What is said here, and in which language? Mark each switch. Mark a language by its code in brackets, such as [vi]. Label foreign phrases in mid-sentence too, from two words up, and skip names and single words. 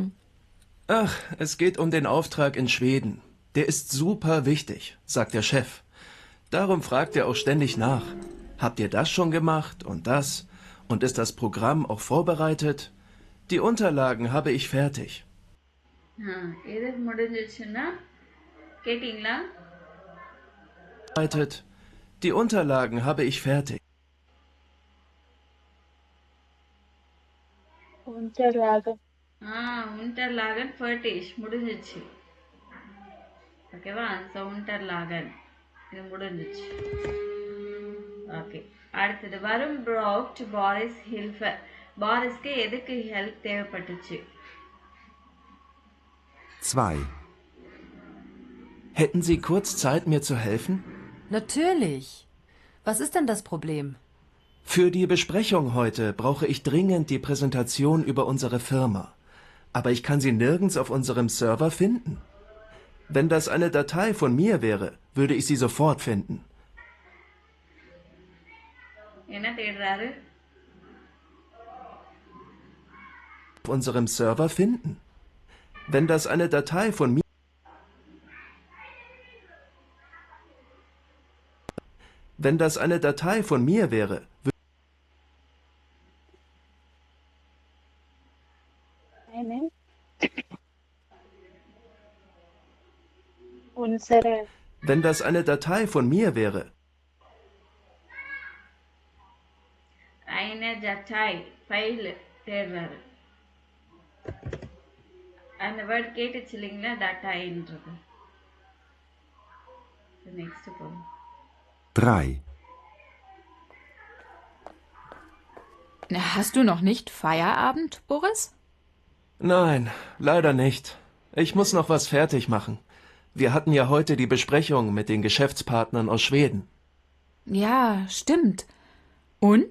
[de] Ach, es geht um den Auftrag in Schweden. Der ist super wichtig, sagt der Chef. Darum fragt er auch ständig nach. Habt ihr das schon gemacht und das? Und ist das Programm auch vorbereitet? Die Unterlagen habe ich fertig. [ta] எது முடிஞ்சிச்சுன்னா கேட்டீங்களா? [de] Die Unterlagen habe ich fertig. Unterlagen. unterlagen fertig முடிஞ்சிச்சு. [ta] ஓகேவா? ஸோ unterlagen இது முடிஞ்சிச்சு. ஓகே, அடுத்தது வரும் [de] braucht Boris Hilfe. [ta] பாரிஸ்க்கு எதுக்கு ஹெல்ப் தேவைப்பட்டுச்சு? 2. [de] Hätten Sie kurz Zeit, mir zu helfen? Natürlich. Was ist denn das Problem? Für die Besprechung heute brauche ich dringend die Präsentation über unsere Firma. Aber ich kann sie nirgends auf unserem Server finden. Wenn das eine Datei von mir wäre, würde ich sie sofort finden. [ta] என்ன தேடுறாரு? [de] Auf unserem Server finden. Wenn das eine Datei von mir Wenn das eine Datei von mir wäre, Eine unsere wenn das eine Datei von mir wäre, eine Datei, [ta] ஃபைல் தேடுறாரு. அந்த வேர்ட் கேட்டுச்சு இல்லைங்களா, டட்டாயின்றது. நெக்ஸ்ட் போகும். 3, [de] Hast du noch nicht Feierabend, Boris? Nein, leider nicht. Ich muss noch was fertig machen. Wir hatten ja heute die Besprechung mit den Geschäftspartnern aus Schweden. Ja, stimmt. Und?